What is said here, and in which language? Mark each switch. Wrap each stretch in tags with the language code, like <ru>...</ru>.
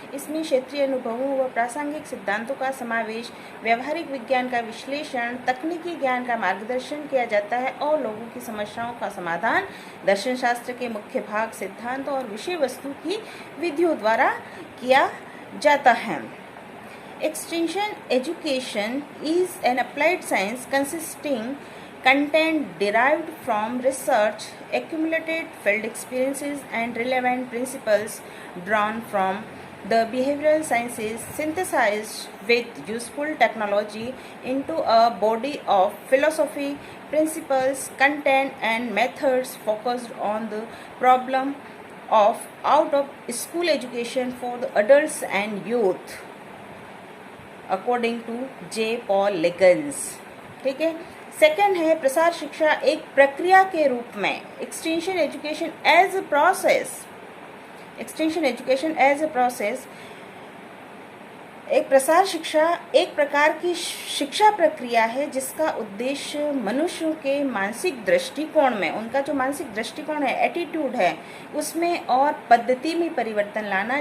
<hi>इसमें क्षेत्रीय अनुभवों व प्रासंगिक सिद्धांतों का समावेश, व्यवहारिक विज्ञान का विश्लेषण, तकनीकी ज्ञान का मार्गदर्शन किया जाता है और लोगों की समस्याओं का समाधान दर्शन शास्त्र के मुख्य भाग, सिद्धांत और विषय वस्तु की विधियों द्वारा किया जाता है।</hi> <en>Extension education is an applied science consisting content derived from research, accumulated field experiences and relevant principles drawn from the behavioral sciences synthesized with useful technology into a body of philosophy, principles, content and methods focused on the problem of out of school education for the adults and youth, according to J Paul लेगन्स।</en> <hi>ठीक है। Second है प्रसार शिक्षा एक प्रक्रिया के रूप में।</hi> <en>Extension education as a process.</en> <hi>Extension education as a process, एक प्रसार शिक्षा एक प्रकार की शिक्षा प्रक्रिया है जिसका उद्देश्य मनुष्यों के मानसिक दृष्टिकोण में, उनका जो मानसिक दृष्टिकोण है, एटीट्यूड है, उसमें और पद्धति में परिवर्तन लाना।</hi>